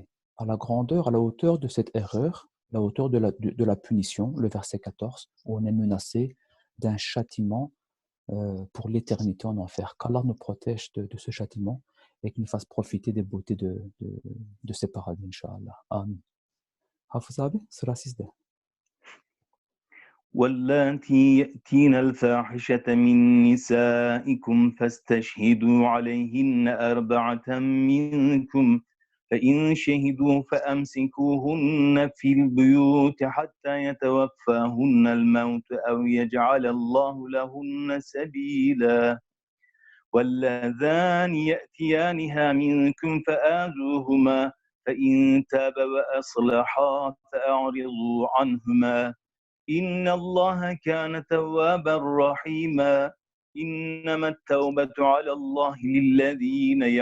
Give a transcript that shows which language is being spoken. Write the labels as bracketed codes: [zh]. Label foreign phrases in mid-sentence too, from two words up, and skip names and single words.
[fr] À la grandeur, à la hauteur de cette erreur, la hauteur de la punition, le verset 14, où on est menacé d'un châtiment pour l'éternité en enfer. Qu'Allah nous protège de ce châtiment et qu'il nous fasse profiter des beautés de ces paradis, Inch'Allah. [tr] Amin. Hafiz abi, sıra sizde. [ar] واللاتي يأتين الفاحشة من نسائكم فاستشهدوا عليهن أربعة منكم فإن شهدوا فأمسكوهن في البيوت حتى يتوفاهن الموت أو يجعل الله لهن سبيلا واللذان يأتيانها منكم فآذوهما فإن تابا وأصلحا فأعرضوا عنهما إن الله كان توابا رحيما إنما التوبة على الله للذين